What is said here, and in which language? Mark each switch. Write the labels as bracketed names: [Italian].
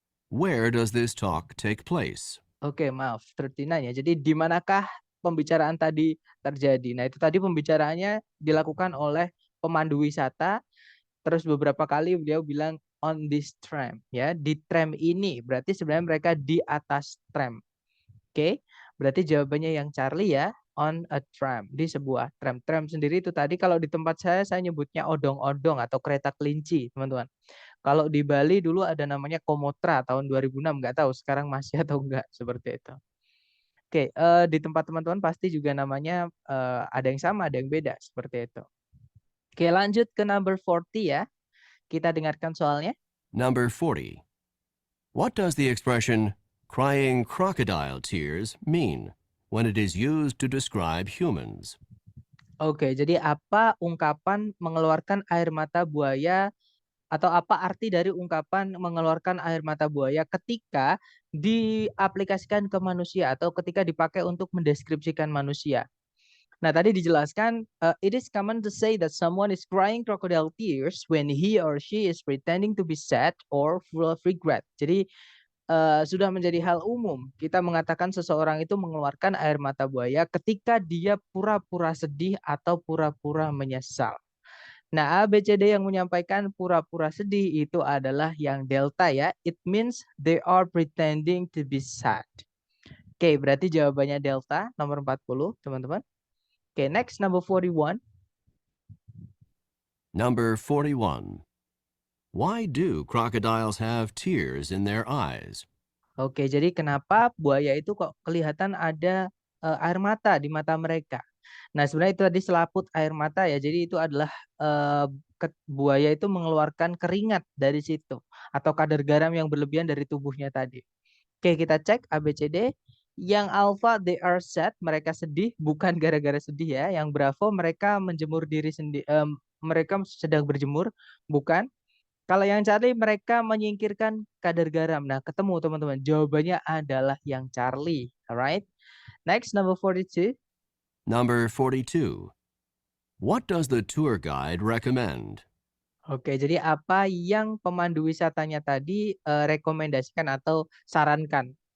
[English] Where does this talk take place? [Indonesian] Oke, maaf, 39 ya. Jadi di manakah pembicaraan tadi terjadi? Nah, itu tadi pembicaraannya dilakukan oleh pemandu wisata. Terus beberapa kali beliau bilang on this tram ya, di tram ini. Berarti sebenarnya mereka di atas tram. Oke, berarti jawabannya yang Charlie ya, on a tram, di sebuah tram. Tram sendiri itu tadi kalau di tempat saya nyebutnya odong-odong atau kereta kelinci, teman-teman. Kalau di Bali dulu ada namanya Komotra tahun 2006, nggak tahu sekarang masih atau enggak seperti itu. Oke, di tempat teman-teman pasti juga namanya ada yang sama, ada yang beda seperti itu. Oke, lanjut ke number 40 ya. Kita dengarkan soalnya. [English] Number 40. What does the expression crying crocodile tears mean when it is used to describe humans? [Indonesian] Oke, jadi apa ungkapan mengeluarkan air mata buaya atau apa arti dari ungkapan mengeluarkan air mata buaya ketika diaplikasikan ke manusia atau ketika dipakai untuk mendeskripsikan manusia? [English] Nah, tadi dijelaskan, it is common to say that someone is crying crocodile tears when he or she is pretending to be sad or full of regret. [Indonesian] Jadi, sudah menjadi hal umum kita mengatakan seseorang itu mengeluarkan air mata buaya ketika dia pura-pura sedih atau pura-pura menyesal. Nah, A, B, C, D yang menyampaikan pura-pura sedih itu adalah yang delta ya. [English] It means they are pretending to be sad. [Indonesian] Oke, berarti jawabannya delta, nomor 40, teman-teman. Oke, next, number 41. [English] Number 41. Why do crocodiles have tears in their eyes? [Indonesian] Oke, jadi kenapa buaya itu kok kelihatan ada air mata di mata mereka? Nah, sebenarnya itu tadi selaput air mata ya. Jadi itu adalah buaya itu mengeluarkan keringat dari situ atau kadar garam yang berlebihan dari tubuhnya tadi. Oke, kita cek A, B, C, D. Yang alpha they are sad, mereka sedih bukan gara-gara sedih ya. Yang bravo mereka menjemur diri sendiri, mereka sedang berjemur, bukan. Kalau yang Charlie mereka menyingkirkan kadar garam. Nah, ketemu teman-teman. Jawabannya adalah yang Charlie. [English] Alright. Next, number 42. Number 42. What does the tour guide recommend? [Indonesian] Oke, jadi apa yang pemandu wisatanya tadi rekomendasikan atau sarankan?